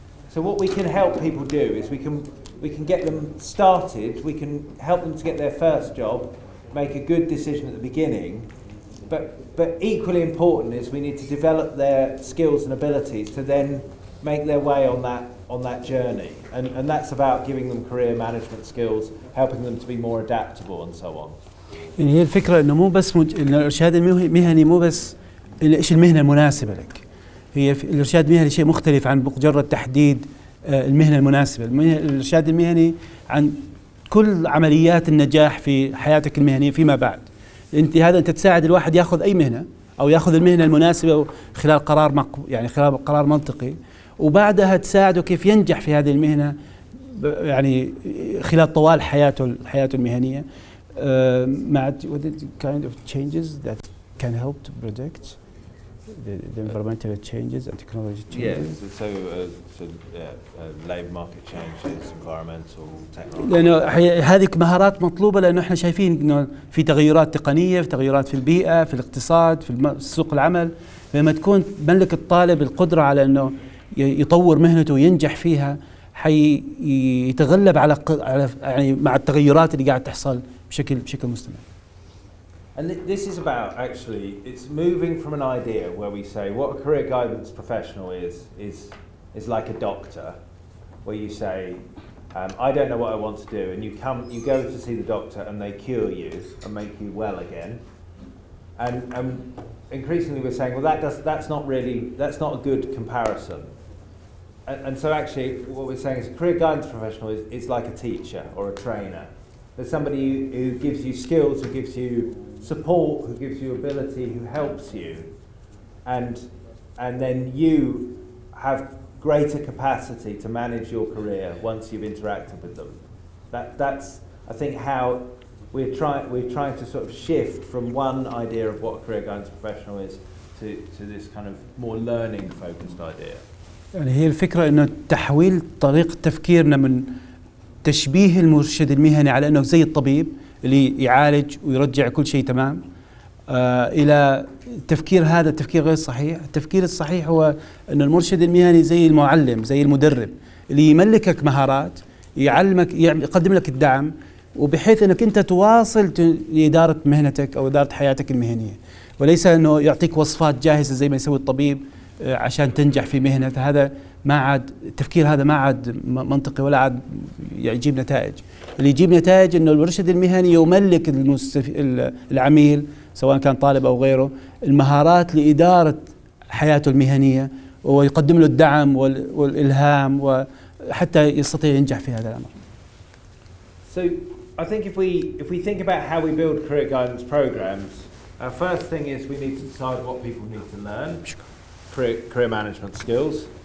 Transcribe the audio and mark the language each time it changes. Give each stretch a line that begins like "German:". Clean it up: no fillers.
English: So what we can help people do is we can get them started, we can help them to get their first job, make a good decision at the beginning, but equally important is we need to develop their skills and abilities to then make their way on that journey. And that's about giving them career management skills, helping them to be more adaptable and so on.
Arabic: يعني هي الفكرة إنه مو بس الإرشاد المهني مو بس إيش المهنة المناسبة لك. هي الإرشاد المهني شيء مختلف عن مجرد تحديد المهنة المناسبة. الإرشاد المهني عن كل عمليات النجاح في حياتك المهنية فيما بعد. أنت تساعد الواحد يأخذ أي مهنة أو يأخذ المهنة المناسبة خلال قرار يعني خلال قرار منطقي، وبعدها تساعده كيف ينجح في هذه المهنة يعني خلال طوال حياته المهنية مع
English: kind of changes that can help to predict the environmental changes and technology changes. Yes, so labour market changes, environmental, technology.
Arabic: لأنه هذه مهارات مطلوبة، لأنه احنا شايفين إنه في تغيرات تقنية، في تغيرات في البيئة، في الاقتصاد، في سوق العمل. لما تكون تملك الطالب القدرة على إنه يطور مهنته وينجح فيها، حيتغلب على يعني مع التغيرات اللي قاعد تحصل بشكل مستمر.
English: And this is about actually, it's moving from an idea where we say what a career guidance professional is like a doctor, where you say, I don't know what I want to do, and you go to see the doctor and they cure you and make you well again. And increasingly we're saying, well, that's not a good comparison. And so actually what we're saying is a career guidance professional is like a teacher or a trainer. There's somebody who gives you skills, who gives you support, who gives you ability, who helps you, and then you have greater capacity to manage your career once you've interacted with them. That's I think how we're trying to sort of shift from one idea of what a career guidance professional is to this kind of more learning focused idea.
Arabic: يعني هي الفكرة إنه تحويل طريقة تفكيرنا من تشبيه المرشد المهني على أنه زي الطبيب اللي يعالج ويرجع كل شيء تمام، إلى التفكير هذا التفكير غير صحيح. التفكير الصحيح هو أن المرشد المهني زي المعلم، زي المدرب اللي يملكك مهارات، يعلمك، يقدم لك الدعم، وبحيث أنك أنت تواصل لإدارة مهنتك أو إدارة حياتك المهنية، وليس أنه يعطيك وصفات جاهزة زي ما يسوي الطبيب عشان تنجح في مهنته. هذا ما عاد التفكير، هذا ما عاد منطقي ولا عاد يجيب نتائج. اللي يجيب نتائج انه المرشد المهني يملك العميل سواء كان طالب او غيره المهارات لاداره حياته المهنيه، ويقدم له الدعم والالهام وحتى يستطيع ينجح في هذا الامر.
English: So I think if we think about how we build career guidance programs, our first thing is we need to decide what people need to learn, career management skills.